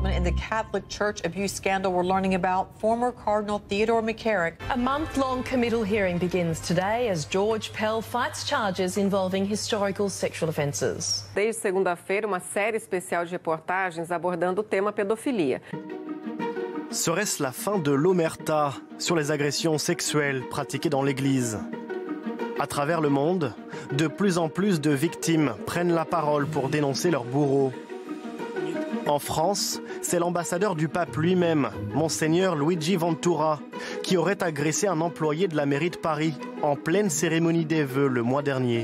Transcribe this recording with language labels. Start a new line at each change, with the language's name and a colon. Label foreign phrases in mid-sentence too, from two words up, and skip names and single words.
English: in the Catholic Church abuse scandal we're learning about, former Cardinal Theodore McCarrick. A month-long committal hearing begins today as George Pell fights charges involving historical sexual offences.
Portuguese: Desde segunda-feira, uma série especial de reportagens abordando o tema pedofilia.
French: Serait-ce la fin de l'omerta sur les agressions sexuelles pratiquées dans l'Église? À travers le monde, de plus en plus de victimes prennent la parole pour dénoncer leurs bourreaux. En France, c'est l'ambassadeur du pape lui-même, Monseigneur Luigi Ventura, qui aurait agressé un employé de la mairie de Paris en pleine cérémonie des vœux le mois dernier.